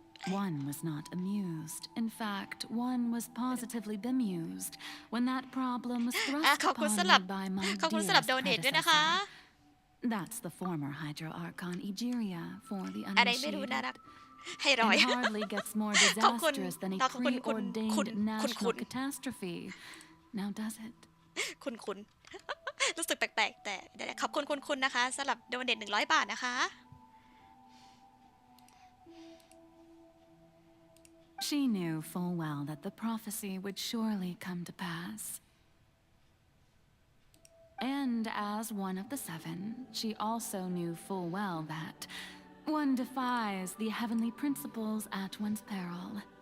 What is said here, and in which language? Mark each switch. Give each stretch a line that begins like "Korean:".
English: One was not amused. In fact, one was positively bemused when that problem was thrust upon me by my dearest predecessor. That's the former Hydro Archon Egeria for the uninitiated. It hardly gets more disastrous than a preordained national catastrophe. Now does it?
Thai: คุณรู้สึกแปลกๆแต่เดี๋ยวขอบคุณนะคะสำหรับโดเนท100 บาทนะคะ
English: She knew full well that the prophecy would surely come to pass. And as one of the seven, she also knew full well that one defies the heavenly principles at one's peril.